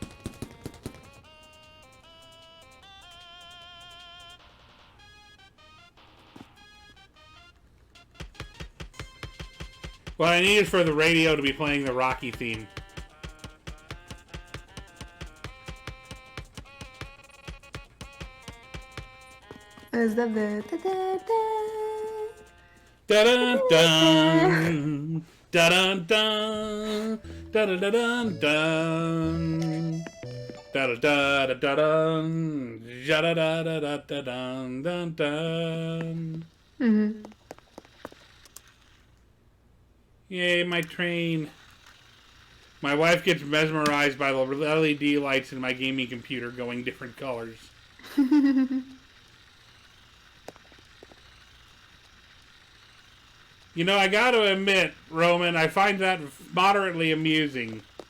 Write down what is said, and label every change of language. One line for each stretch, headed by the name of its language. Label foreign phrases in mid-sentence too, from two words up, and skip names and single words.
English: What I need is for the radio to be playing the Rocky theme. Is that the Da dun dun, da dun dun, da da da dun dun, da da da da da dun, ja da da da da da dun dun dun. Mhm. Yay, my train. My wife gets mesmerized by the LED lights in my gaming computer going different colors. You know, I gotta admit, Roman, I find that moderately amusing.